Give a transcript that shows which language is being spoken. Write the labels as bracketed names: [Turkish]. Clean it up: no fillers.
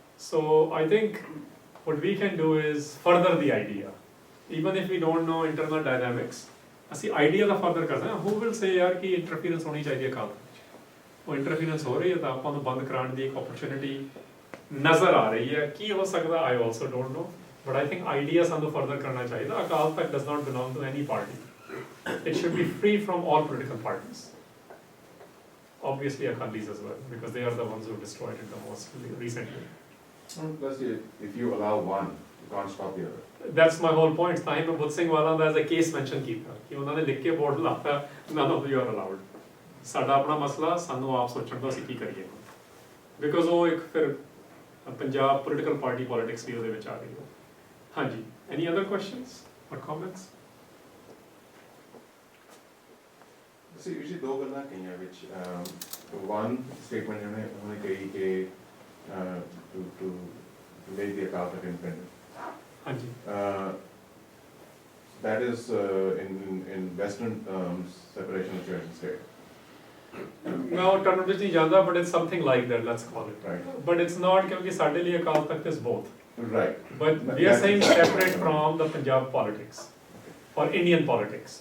[English] so I think what we can do is further the idea, even if we don't know internal dynamics, [Punjabi] ਅਸੀਂ idea ਦਾ further ਕਰਦੇ ਹਾਂ। [English] who will say [Punjabi] ਯਾਰ ਕਿ interference ਹੋਣੀ ਚਾਹੀਦੀ ਹੈ ਅਕਾਲ ਤਖਤ 'ਚ, ਉਹ interference ਹੋ ਰਹੀ ਹੈ ਤਾਂ ਆਪਾਂ ਨੂੰ ਬੰਦ ਕਰਾਉਣ ਦੀ ਇੱਕ opportunity ਨਜ਼ਰ ਆ ਰਹੀ ਹੈ। ਕੀ ਹੋ ਸਕਦਾ [English] I also don't know, but I think idea [Punjabi] ਸਾਨੂੰ further ਕਰਨਾ ਚਾਹੀਦਾ। [English] Akal Takht does not belong to any party. It should be free from all political parties. Obviously Akalis as well, because they are the ones who destroyed it the most recently. Plus, if you allow one, you can't stop the other. That's my whole point. [Punjabi] ਤਾਂ ਹੀ ਮੈਂ ਬੁੱਧ ਸਿੰਘ ਵਾਲਾ ਦਾ as a case mention ਕੀਤਾ ਕਿ ਉਹਨਾਂ ਨੇ ਲਿਖ ਕੇ board ਲਾਤਾ [English] none of you are allowed. [Punjabi] ਸਾਡਾ ਆਪਣਾ ਮਸਲਾ ਸਾਨੂੰ ਆਪ ਸੋਚਣ ਦਾ ਅਸੀਂ ਕੀ ਕਰੀਏ, [English] because [Punjabi] ਉਹ ਇੱਕ ਫਿਰ ਪੰਜਾਬ ਪੋਲੀਟੀਕਲ ਪਾਰਟੀ ਪੋਲਿਟਿਕਸ ਵੀ ਉਹਦੇ ਵਿੱਚ ਆ ਗਈ ਹੈ। [English] ਹਾਂਜੀ, any other questions ਔਰ comments? See, usually [Punjabi] ਦੋ ਗੱਲਾਂ ਕਹੀਆਂ ਵਿੱਚ [English] one statement [Punjabi] ਉਹਨੇ ਕਹੀ ਕਿ [English] to make the Akal Takht independent. [Punjabi] ਹਾਂਜੀ, [English] That is in Western terms separation of church and state. [Punjabi] ਮੈਂ ਉਹ ਟਰਮ ਵਿੱਚ ਨਹੀਂ ਜਾਂਦਾ, [English] But it's something like that, let's call it. Right. But it's not, [Punjabi] ਕਿਉਂਕਿ ਸਾਡੇ ਲਈ [English] Akal Takht is both, Right. But we are saying separate from the Punjab politics ਔਰ Indian politics